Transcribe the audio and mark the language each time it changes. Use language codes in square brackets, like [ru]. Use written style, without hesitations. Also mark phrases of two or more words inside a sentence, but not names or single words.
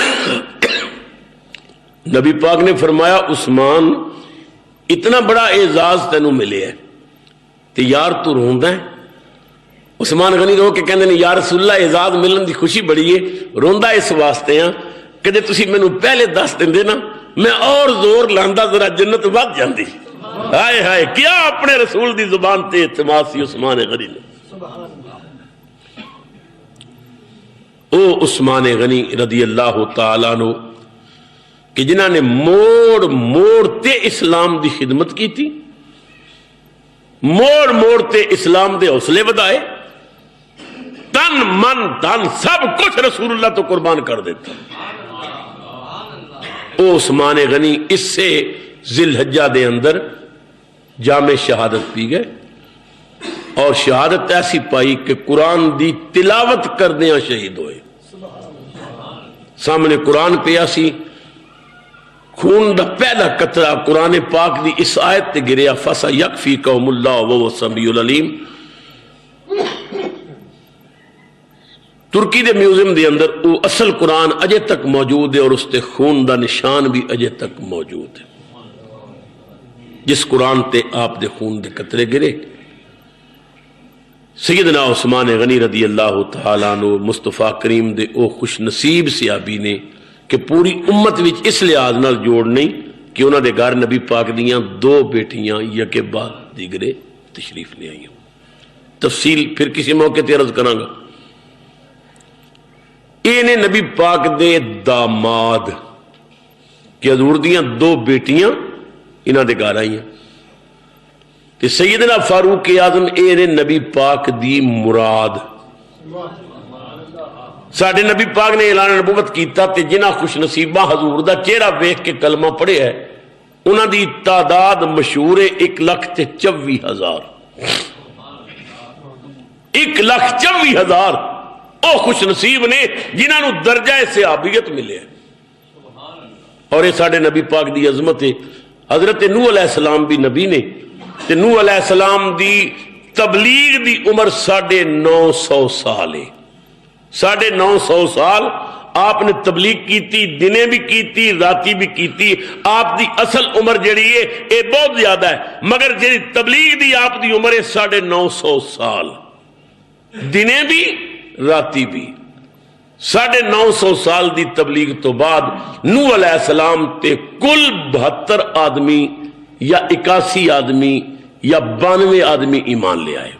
[pa] نبی پاک نے فرمایا عثمان اتنا بڑا اعزاز تینوں ملے ہے تے یار تو روندا ہے. عثمان غنی رو کے کہندے نے [ar] یا رسول اللہ [pa] اعزاز ملن دی خوشی بڑی ہے روندا اس واسطے ہاں کہ تسی مینوں پہلے دس دیندے نا میں اور زور لاندا ذرا جنت ود جاندی. ہائے ہائے کیا اپنے رسول دی زبان تے اعتماد سی عثمان غنی نے. او عثمان غنی [ar] رضی اللہ تعالیٰ عنہ [pa] کہ جنہاں نے موڑ موڑ تے اسلام دی خدمت کی تھی, موڑ موڑ تے اسلام دے حوصلے ودائے, تن من دھن سب کچھ رسول اللہ تو قربان کر دیتا. او عثمان غنی اس سے ذی الحجہ دے اندر جامع شہادت پی گئے اور شہادت ایسی پائی کہ قرآن دی تلاوت کردیاں شہید ہوئے. سامنے قرآن پیا سی, خون دا پہلا قطرہ قرآن پاک دی اس آیت تے گریا [ar] فَسَيَكْفِيكَهُمُ اللَّهُ وَهُوَ السَّمِيعُ الْعَلِيمُ. [pa] ترکی دے میوزیم دے اندر وہ اصل قرآن اجے تک موجود ہے اور اس تے خون دا نشان بھی اجے تک موجود ہے. جس قرآن تے آپ دے خون دے قطرے گرے. سیدنا عثمان غنی [ar] رضی اللہ تعالیٰ عنہ [pa] مصطفیٰ کریم دے او خوش نصیب صحابی نے کہ پوری امت وچ اس لحاظ نال جوڑ نہیں کہ انہاں دے گھر نبی پاک دیاں 2 بیٹیاں یکے بعد دیگرے تشریف لے آئیں. تفصیل پھر کسی موقع تے عرض کراں گا. اینے نبی پاک دے داماد کہ حضور دیاں 2 بیٹیاں انہاں دے گھر آئیں تے سیدنا فاروق اعظم اینے نبی پاک دی مراد. ساڈے نبی پاک نے اعلان نبوت کیتا تے جنہاں خوش نصیبہ حضور دا چہرہ ویکھ کے کلمہ پڑھے ہے انہاں دی تعداد مشہور ہے 1,24,000. 1,24,000 او خوش نصیب نے جنہاں نو درجہ صحابیت ملے. اور یہ ساڑھے نبی پاک دی عظمت ہے. حضرت نوح [ar] علیہ السلام [pa] بھی نبی نے تے نوح [ar] علیہ السلام [pa] دی تبلیغ دی عمر 950 سال ہے. 950 سال آپ نے تبلیغ کیتی, دنے بھی کیتی راتی بھی کیتی. آپ دی اصل عمر جڑی ہے یہ بہت زیادہ ہے مگر جڑی تبلیغ دی آپ دی عمر ہے 950 سال, دنے بھی راتی بھی. 950 سال دی تبلیغ تو بعد نوح [ar] علیہ السلام [pa] تے کل 72 آدمی یا 81 آدمی یا 92 آدمی ایمان لے آئے.